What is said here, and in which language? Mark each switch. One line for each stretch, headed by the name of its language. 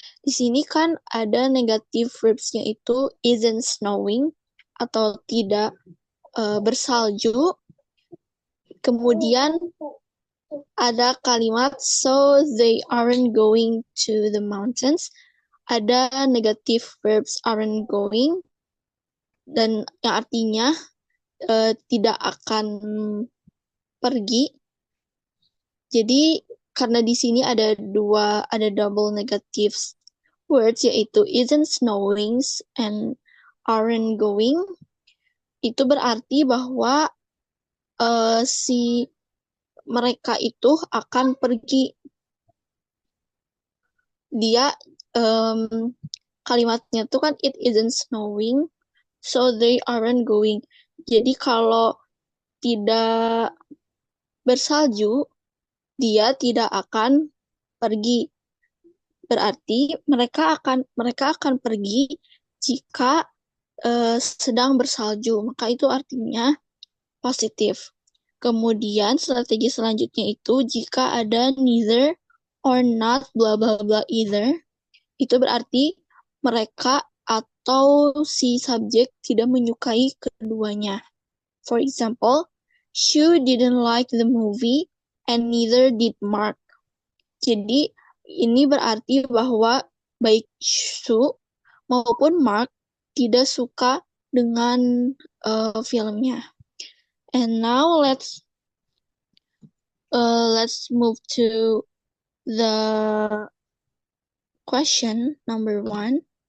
Indonesian: Di sini kan ada negative verbs-nya itu
English: isn't snowing
Indonesian: atau tidak bersalju. Kemudian ada kalimat
English: so they aren't going to the mountains.
Indonesian: Ada negative verbs
English: aren't going
Indonesian: dan yang artinya tidak akan pergi. Jadi karena di sini ada double negative words, yaitu
English: isn't snowing and aren't going,
Indonesian: itu berarti bahwa si mereka itu akan pergi. Dia kalimatnya tuh kan
English: it isn't snowing, so they aren't going.
Indonesian: Jadi kalau tidak bersalju, dia tidak akan pergi. Berarti mereka akan pergi jika sedang bersalju, maka itu artinya positif. Kemudian strategi selanjutnya itu jika ada
English: neither or not bla bla bla either,
Indonesian: itu berarti mereka atau si subjek tidak menyukai keduanya.
English: For example, Shu didn't like the movie and neither did Mark.
Indonesian: Jadi ini berarti bahwa baik Shu maupun Mark tidak suka dengan filmnya.
English: And now let's move to the question number 1.